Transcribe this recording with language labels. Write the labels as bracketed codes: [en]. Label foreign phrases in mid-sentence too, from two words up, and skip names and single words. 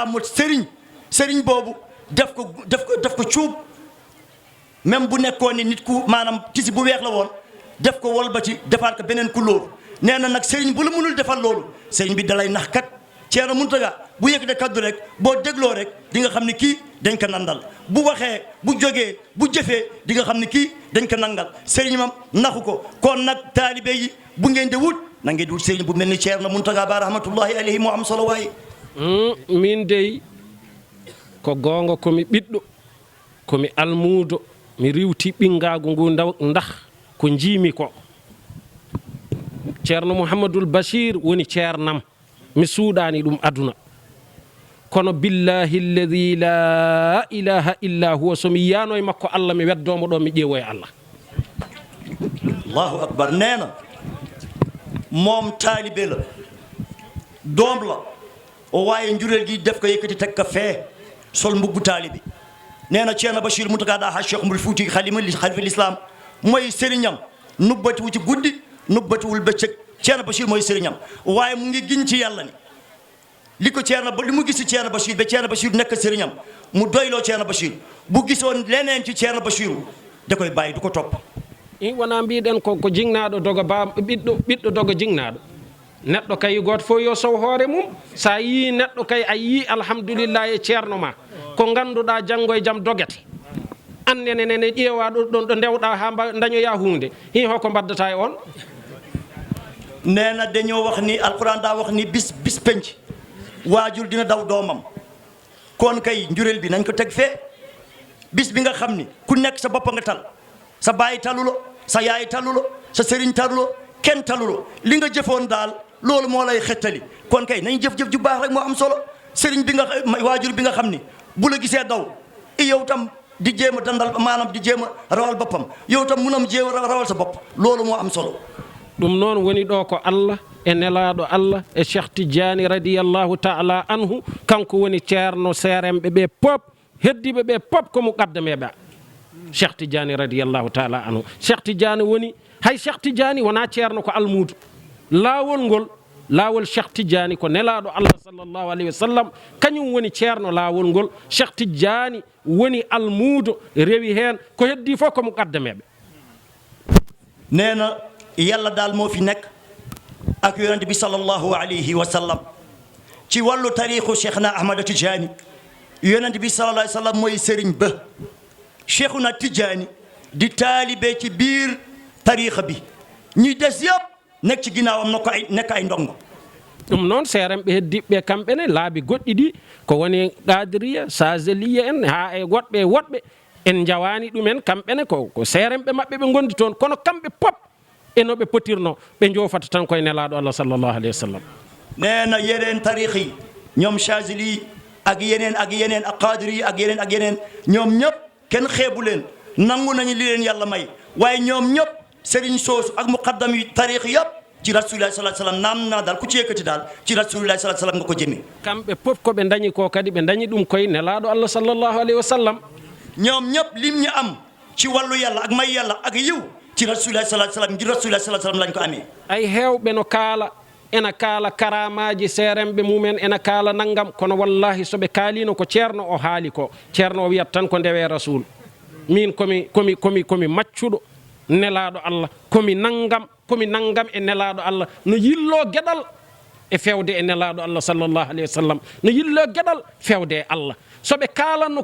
[wo] mot sëriñ boobu def ko cuub même bu nekkoon ni nit ku maanaam tisi bu weex la woon def ko wolbati defaat ko beneen couleur nee na nag sëriñ bu la mënul defal loolu sëriñ bi dalay nax kat Ceerno Muntaga bu yëg de kaddu rek boo dégloo rek di nga xam ne kii dañ ko nandal bu waxee bu jógee bu jëfee di nga xam ne kii dañ ko nangal sëriñam naxu ko kon nag taalibe yi bu ngeen de wut na ngeen di wut sëriñ bu mel ni Ceerno Muntaga ba [ar] رحمة الله عليه [wo] moo am solo waaye [ff] min dey ko goonga komi ɓiɗɗo komi almuudo mi riwti ɓinngaagu ngu ndax ko njiimi ko ceerno mouhamadoul bachir woni ceernam mi suuɗaani ɗum aduna kono [ar] بالله الذي لا إله إلا هو [ff] somi yiyano e makko allah mi weddoomo ɗo mi ƴeewo e allah [ar] الله أكبر [wo] nee na moom taalibe la doom la o waaye njureel gi def ko yëkkati teg ko fee sol mbubbu taalibe nee na Ceerno Bachir Mountaga Daha Cheikh Oumar Fouti xalifa l'islam mooy sëriñam nubbatiwu ci guddi nubbatiwul bëccëg Ceerno Bachir mooy sëriñam waaye mu ngi giñ ci yàlla ni li mu gis ci Ceerno Bachir ba Ceerno Bachir nekk sëriñam mu doyloo Ceerno Bachir bu gisoon leneen ci Ceerno Bachir da koy bàyyi du ko topp [ff] i wona mbiɗen ko jingnaaɗo doga ɓiɗɗo doga jingnaaɗo neɗɗo kay gooto fof yo sow hoore mum sa yii neɗɗo kay a yii alhamdulillah e ceerno ma ko ngannduɗaa janngo e jam dogete annene nene ƴeewa ɗon ɗo ndewɗa ha dañoya hunde hi hoko mbaddata e on [wo] nee na dañoo wax ni alquran daa wax ni bis penc waajur dina daw doomam kon kay njureel bi nañ ko teg fee bis bi nga xam ni ku nekk sa bopp nga tal sa baay talulo sa yaay talulo sa sëriñ talulo kenn talulo li nga jëfoon daal loolu moo lay xettali kon kay nañ jëf-jëf ju baax rek moo am solo sëriñ bi nga waajur bi nga xam ni bu la gisee daw yow tam di jéem a dandal maanaam di jéem a rawal boppam yow tam munam jéem a rawal sa bopp loolu moo am solo [ff] ɗum noon woni ɗo ko allah e nelaaɗo allah e cheikh tidiani [ar] رضي الله تعالى عنه [ff] kanko woni ceerno seeremɓe ɓe pop heddiɓe ɓe pop ko muqaddameɓe cheikh tidiani [ar] رضي الله تعالى عنه [ff] cheikh tidiani woni hay cheikh tidiani wona ceerno ko almuudo laawol cheikh tidiani ko nelaaɗo allah [ar] صلى الله عليه وسلم [ff] kañum woni ceerno laawol ngol cheikh tidiani woni almuudo rewi heen ko heddi fof ko muqaddameɓe [wo] nee na yàlla daal moo fi nekk ak yonent bi [ar] صلى الله عليه وسلم [wo] ci wàllu tariixu cheikhna ahmada tidiani yonent bi [ar] صلى الله عليه وسلم [wo] mooy sëriñ ba cheikhuna tidiani di taalibe ci biir tariixa bi ñi des yëpp nekk ci ginnaawam na ko nekk ay ndongo [ff] ɗum noon seeremɓe heddiɓe kamɓene laabi goɗɗi ɗi ko woni qadiriya sageliya en ha e woɗɓe en jawani ɗumen kamɓene ko seeremɓe maɓɓe ɓe gondi toon kono kamɓe pop e no ɓe potirno ɓe jofata tan koye nelaɗo allah [ar] صلى الله عليه وسلم [wo] nee na yeneen tariix yi ñoom chazili ak yeneen ak qadiri ak yeneen ñoom ñëpp kenn xeebu leen nangu nañu li leen yàlla may waaye ñoom ñëpp sëriñ soosu ak muqaddam yi tariix yëpp ci [ar] رسول الله صلى الله عليه وسلم [wo] naam naa daal ku ci yëkkati daal ci [ar] رسول الله صلى الله عليه وسلم [wo] nga ko jëmee [ff] kamɓe fof ko ɓe dañi ko kadi ɓe dañi ɗum koye nelaɗo allah [ar] صلى الله عليه وسلم [wo] ñoom ñëpp lim ñu am ci wàllu yàlla ak may yàlla ak yiw ci [ar] رسول الله صلى الله عليه وسلم [wo] ngir [ar] رسول الله صلى الله عليه وسلم [wo] lañ ko amee [ff] ay heewɓe no kaala ena kaala karamaji seeremɓe mumen ena kaala naggam kono wallahi soɓe kaalino ko ceerno o haali ko ceerno o wiyat tan ko ndewe rasul min komi maccuɗo nelaɗo allah komi naggam e nelaɗo allah no yillo gueɗal e fewde e nelaɗo allah [ar] صلى الله عليه وسلم [ff] no yillo gueɗal fewde e allah soɓe kalanno